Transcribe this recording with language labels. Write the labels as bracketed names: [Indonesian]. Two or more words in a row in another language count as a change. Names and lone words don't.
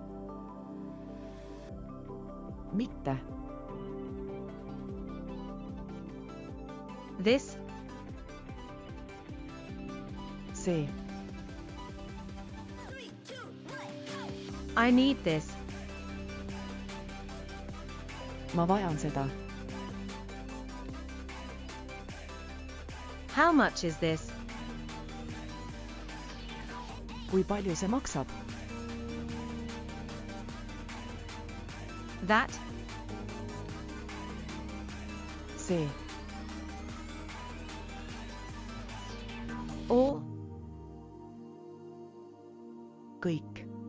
[Estonian] mitte, [English] this, [Estonian] see, [English] I need this, [Estonian] ma vajan seda, [English] how much is this, [Estonian] kui palju see maksab, [English] that, [Estonian] see, [English] all, [Estonian] kõik,